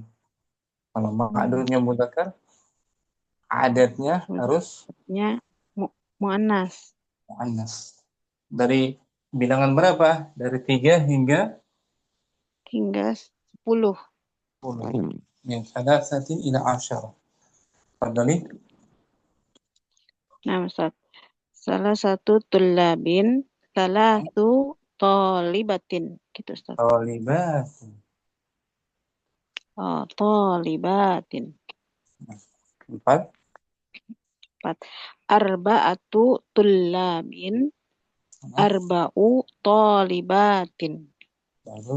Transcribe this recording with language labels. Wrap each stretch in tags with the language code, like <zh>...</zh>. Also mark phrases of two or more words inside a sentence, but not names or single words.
<id>Kalau Oh, ma'dudnya mudzakkar, adatnya harus nya muannas. muannas. Dari bilangan berapa? Dari 3 hingga Hingga 10.</id> <ar>10. Min thalathatin ila 'asyara.</ar> <id>Fadhali. Nah, Ustaz. Salah satu tullabin, salah satu tolibatin. Gitu, Ustaz. Thalibat. Oh, tolibatin. 4. 4.</id> <ar>Arba'atu tullabin, arba'u tolibatin.</ar> <id>Bagus.</id>